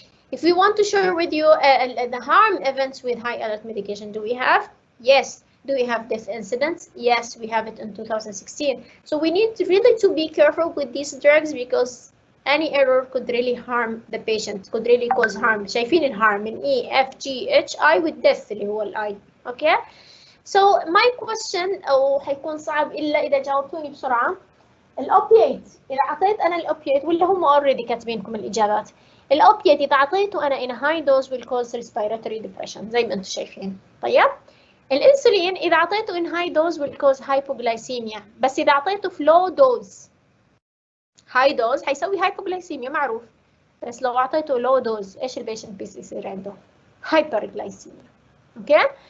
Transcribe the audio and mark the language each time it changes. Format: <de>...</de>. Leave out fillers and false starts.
<en>If we want to share with you the harm events with high alert medication, do we have? Yes. Do we have death incidents? Yes, we have it in 2016. So we need to really be careful with these drugs because any error could really harm the patient, could really cause harm.</en> <ar>شايفين الharm من E, F, G, H, I with death اللي هو ال I.</ar> <en>Okay? So my question</en> <ar>أو حيكون صعب إلا إذا جاوبتوني بسرعة. الأوبيات إذا أعطيت أنا الأوبيات ولا هم already كاتبينكم الإجابات. الأوبيات إذا أعطيته أنا</ar> <en>in a high dose will cause respiratory depression</en> <ar>زي ما أنتم شايفين. طيب؟ الانسولين اذا اعطيته</ar> <en>in high dose will cause hypoglycemia</en> <ar>بس اذا اعطيته في low dose high dose حيسوي hypoglycemia معروف بس لو اعطيته low dose ايش البيشنت بيصير عنده hyperglycemia اوكي</ar>